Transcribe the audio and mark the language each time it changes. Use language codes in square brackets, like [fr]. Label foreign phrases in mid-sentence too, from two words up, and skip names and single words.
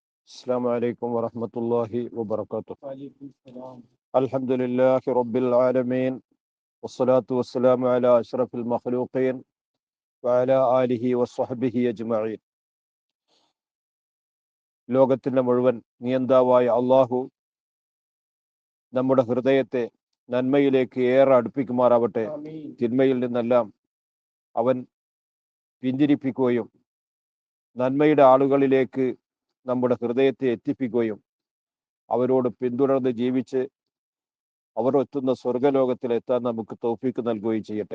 [ar] السلام عليكم ورحمة الله وبركاته. الحمد لله رب العالمين والصلاة والسلام على أشرف المخلوقين وعلى آله وصحبه أجمعين. [ml] ലോകത്തിൻ്റെ മുഴുവൻ നിയന്താവായ അള്ളാഹു നമ്മുടെ ഹൃദയത്തെ നന്മയിലേക്ക് ഏറെ അടുപ്പിക്കുമാറാവട്ടെ. തിന്മയിൽ നിന്നെല്ലാം അവൻ പിന്തിരിപ്പിക്കുകയും നന്മയുടെ ആളുകളിലേക്ക് നമ്മുടെ ഹൃദയത്തെ എത്തിപ്പിക്കുകയും അവരോട് പിന്തുടർന്ന് ജീവിച്ച് അവർ എത്തുന്ന സ്വർഗലോകത്തിലെത്താൻ നമുക്ക് തൗഫീക്ക് നൽകുകയും ചെയ്യട്ടെ.